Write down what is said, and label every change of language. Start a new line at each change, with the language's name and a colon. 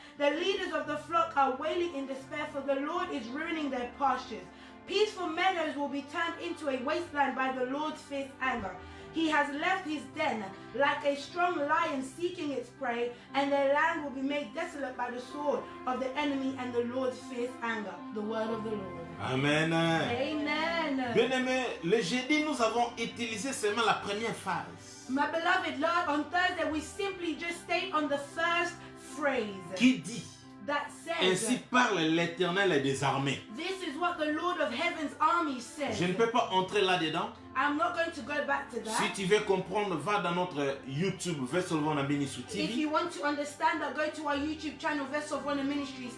English: The leaders of the flock are wailing in despair, for the Lord is ruining their pastures. Peaceful meadows will be turned into a wasteland by the Lord's fierce anger. He has left his den like a strong lion seeking its prey, and their land will be made desolate by the sword of the enemy and the Lord's fierce anger. The word of the Lord. Amen. Amen.
French: Bien-aimés, le jeudi, nous avons utilisé seulement la première phase.
English: My beloved Lord, on Thursday we simply just stayed on the first phrase
French: Qui dit,
English: that
French: ainsi
English: says,
French: parle l'Éternel des armées.
English: this is what the Lord of Heaven's army says.
French: Je ne peux pas entrer là-dedans.
English: I'm not going to go back to
French: Si
English: that.
French: tu veux comprendre, va dans notre YouTube, Vessel of Honor Ministry
English: If
French: TV.
English: you want to understand that, go to our YouTube channel, Vessel of Honor Ministries